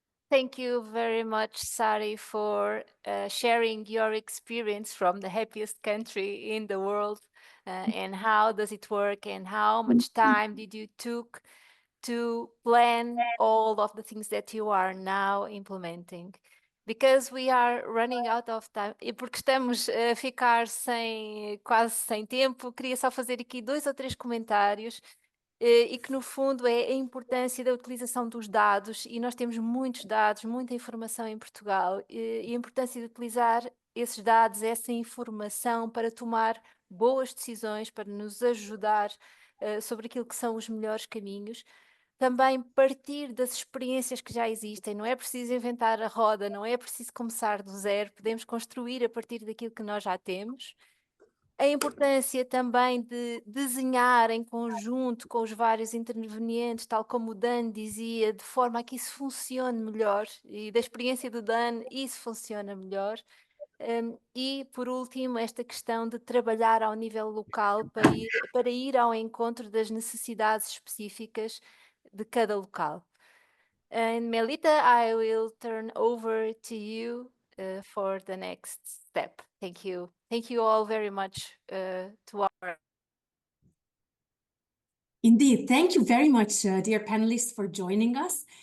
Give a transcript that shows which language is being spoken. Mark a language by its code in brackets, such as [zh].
[en] Thank you very much, Sari, for sharing your experience from the happiest country in the world, and how does it work, and how much time did you took to plan all of the things that you are now implementing. Because we are running out of time, [pt] e porque estamos a ficar quase sem tempo, queria só fazer aqui 2 ou 3 comentários, e que no fundo é a importância da utilização dos dados, e nós temos muitos dados, muita informação em Portugal, e a importância de utilizar esses dados, essa informação para tomar boas decisões, para nos ajudar sobre aquilo que são os melhores caminhos. Também partir das experiências que já existem, não é preciso inventar a roda, não é preciso começar do zero, podemos construir a partir daquilo que nós já temos. A importância também de desenhar em conjunto com os vários intervenientes, tal como o Dan dizia, de forma a que isso funcione melhor, e da experiência do Dan isso funciona melhor. E, por último, esta questão de trabalhar ao nível local para ir ao encontro das necessidades específicas de cada local. [en] And Melita, I will turn over to you for the next step. Thank you. Thank you all very much to our... Indeed, thank you very much, dear panelists, for joining us.